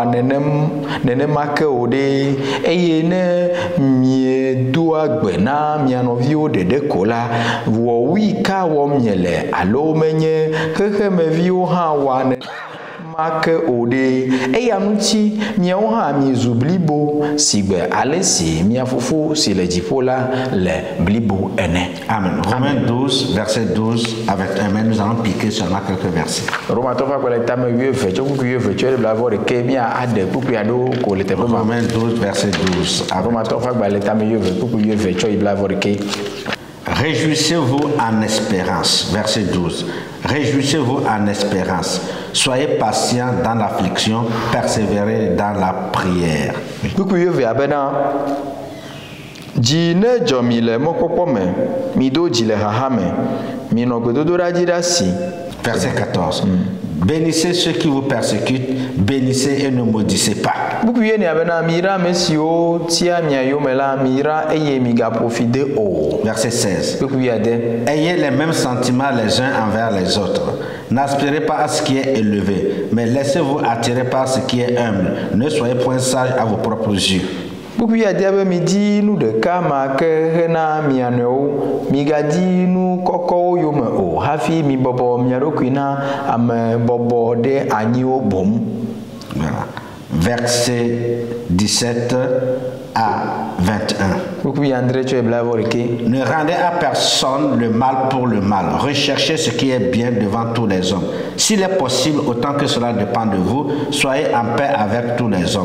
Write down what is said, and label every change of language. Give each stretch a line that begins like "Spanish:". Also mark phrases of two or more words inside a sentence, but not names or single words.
Ewe: nenema ke o ɖe eye ne miedoa gbe na mia nɔviwo ɖeɖe ko la wɔwui ka wɔm miele alo menye xexemeviwo hã wɔa nenema ke o ɖe eya ŋuti miawo hã miezu blibo si gbe ale si mia fofo si le dziƒo la le blibo ene. Amen.
French: Romains 12, verset 12, avec Amen, nous allons piquer seulement quelques versets. Romains 12, verset 12. Réjouissez-vous en espérance. Verset 12. Réjouissez-vous en espérance. Soyez patients dans l'affliction, persévérez dans la prière.
Ewe: Dzi ne dzɔ mi le mɔkpɔkpɔ me, mi do dzi le haha me, mi nɔ gbedodoɖa dzi ɖe asi.
French: Verset 14. Bénissez ceux qui vous persécutent, bénissez et ne maudissez pas.
Ewe: Buku ye nia bena mira ame siwo tia mia yome la mira eye migaprofite o.
French: Verset 16.
Ewe: Buku ye ade.
French: Ayez les mêmes sentiments les uns envers les autres. N'aspirez pas à ce qui est élevé, mais laissez-vous attirer par ce qui est humble. Ne soyez point sages à vos propres yeux.
Ewe: Buku ya dia be mi di nu ɖeka ma ke hena mia nɔewo migadi nu kɔkɔwo yome o hafi mi bɔbɔ mia ɖokui na ame bɔbɔ ɖe anyiwo bom.
French: Voilà. Verset 17 à 21. Ne rendez à personne le mal pour le mal. Recherchez ce qui est bien devant tous les hommes. S'il est possible, autant que cela dépend de vous, soyez en paix avec tous les hommes.